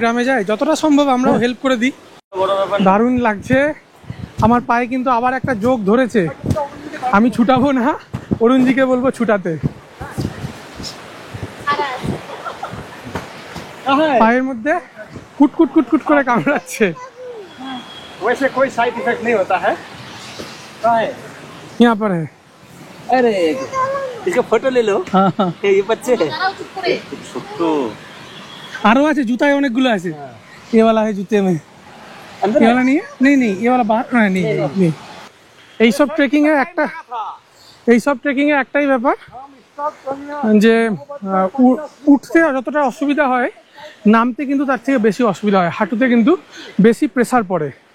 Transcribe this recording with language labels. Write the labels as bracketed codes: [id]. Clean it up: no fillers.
[bn] গ্রামে যায়, যতটা সম্ভব আমরাও হেল্প করে দিই। দারুণ লাগছে। আমার পায়ে কিন্তু আবার একটা যোগ ধরেছে, আমি ছুটাবো না, অরুণজিকে বলবো ছুটাতে। পায়ের মধ্যে কুটকুট কুটকুট করে কামড়াচ্ছে। [hi] वैसे कोई साइड इफेक्ट नहीं होता है। कहाँ है? यहाँ पर है। अरे इसका फोटो ले लो। हाँ हाँ, ये बच्चे है [bn] দাঁড়াও চুপ করে। [hi] छोटो [bn] আরো আছে, জুতায় অনেকগুলো আছে। [hi] ये वाला है जूते में, अंदर ये वाला नहीं है? नहीं नहीं, ये वाला बाहर नहीं नहीं। [bn] এইসব ট্রেকিং এ একটা, এইসব ট্রেকিং এ একটাই ব্যাপার যে উঠতে যতটা অসুবিধা হয়, নামতে কিন্তু তার থেকে বেশি অসুবিধা হয়, হাঁটুতে কিন্তু বেশি প্রেসার পড়ে।